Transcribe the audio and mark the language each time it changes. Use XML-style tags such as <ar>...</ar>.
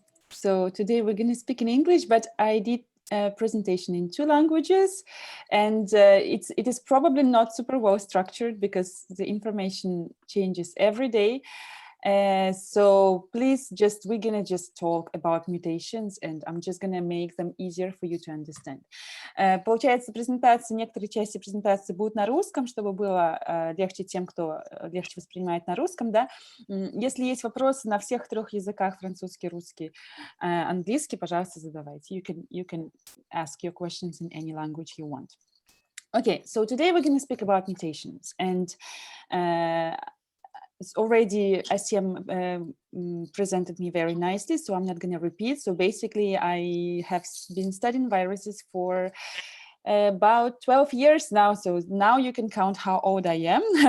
<en>So today we're going to speak in English, but I did a presentation in 2 languages, and it is probably not super well structured because the information changes every day. So please we're gonna just talk about mutations, and I'm just gonna make them easier for you to understand.</en> <ru>Получается, некоторые части презентации будут на русском, чтобы было легче тем, кто легче воспринимает на русском, да. Если есть вопросы на всех 3 языках, французский, русский, английский, пожалуйста, задавайте.</ru> <en>You can ask your questions in any language you want. Okay, so today we're going to speak about mutations, and already Asim presented me very nicely, so I'm not going to repeat. So basically, I have been studying viruses for about 12 years now, so now you can count how old I am.</en>